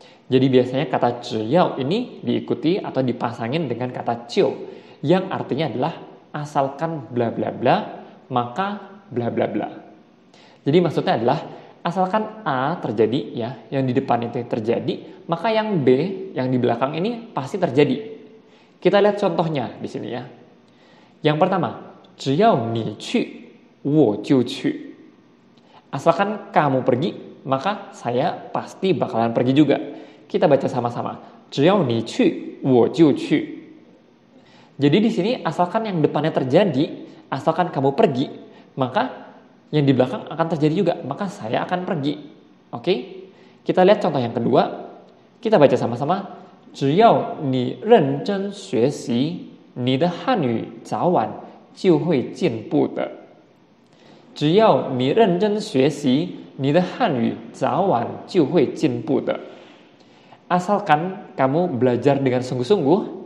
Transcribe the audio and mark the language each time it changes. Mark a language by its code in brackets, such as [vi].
[id] Jadi biasanya kata zhiyao ini diikuti atau dipasangin dengan kata jiu yang artinya adalah asalkan bla bla bla, maka bla bla bla. Jadi maksudnya adalah asalkan A terjadi ya, yang di depan itu terjadi, maka yang B, yang di belakang ini pasti terjadi. Kita lihat contohnya di sini ya. Yang pertama, [zh] 只要你去,我就去. [id] Asalkan kamu pergi, maka saya pasti bakalan pergi juga. Kita baca sama-sama. [zh] 只要你去,我就去. [id] Jadi di sini asalkan yang depannya terjadi, asalkan kamu pergi, maka yang di belakang akan terjadi juga, maka saya akan pergi. Oke? Kita lihat contoh yang kedua. Kita baca sama-sama. [zh] 只要你认真学习，你的汉语早晚就会进步的。只要你认真学习，你的汉语早晚就会进步的。 [id] Asalkan kamu belajar dengan sungguh-sungguh.